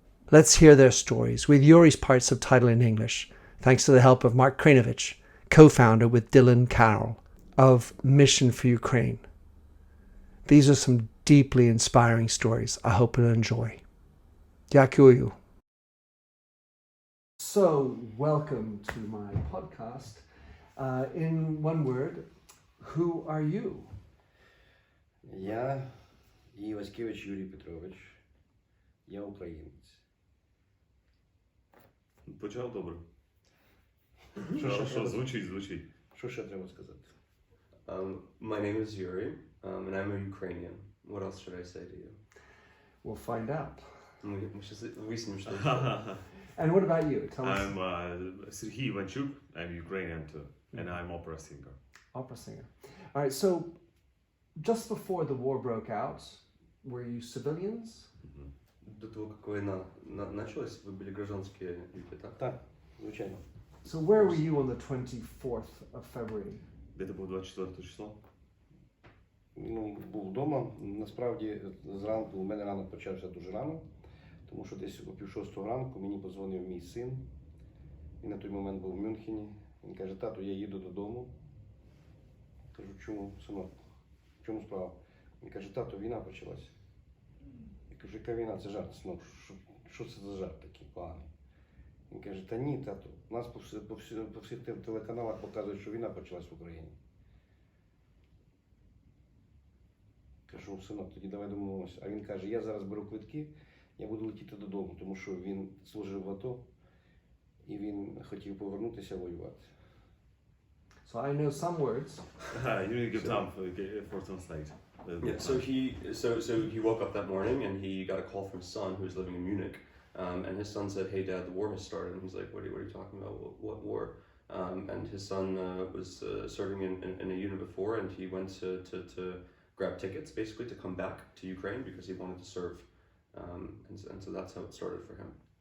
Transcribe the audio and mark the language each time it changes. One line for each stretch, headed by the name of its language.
English: Let's hear their stories, with Iurii's part subtitled in English, thanks to the help of Mark Kreynovich, co-founder with Dylan Carroll of Mission for Ukraine. These are some deeply inspiring stories I hope you'll enjoy.
Ukrainian: Дякую.
English: So, welcome to my podcast. In one word, who are you?
Ukrainian: Я Ivaskevich Юрій Петрович, я українець. Почав добре. Що Що звучить. Що ще треба сказати?
English: My name is Iurii, and I'm a Ukrainian. What else should I say to you? We'll find out.
Russian: Мы сейчас выясним, что...
English: And what about you? Tell us. I'm Sergii Ivanchuk. I'm Ukrainian too, and I'm opera singer. Opera singer. All right, so just before the war broke out, were you civilians?
Russian: До того, как война началась, вы были гражданские люди, так?
Ukrainian: Так, звичайно. So where were you on the 24th of February? Де ти був 24 число? Ну, був вдома. Насправді, зранку, у мене ранок почався дуже рано, тому що десь о 5:30 ранку мені подзвонив мій син. Він на той момент був в Мюнхені. Він каже: тату, я їду додому. Кажу: чому, синок? В чому справа? Він каже: тату, війна почалась. Я кажу: яка війна? Це жарт, синок. Що це за жарт такий поганий? Він каже: та ні, тату, нас по всіх телеканалах показують, що війна почалась в Україні. Кажу: синок, тоді давай домовимося. А він каже: я зараз беру квитки, я буду летіти додому, тому що він служив в АТО і він хотів повернутися воювати.
English: So I know some words. You need to give time for translate. Yeah, so he woke up that morning and he got a call from his son who was living in Munich, and his son said, "Hey Dad, the war has started." And he's like, "What are you talking about? What war?" And his son was serving in a unit before, and he went to grab tickets basically to come back to Ukraine because he wanted to serve, and so that's how it started for him.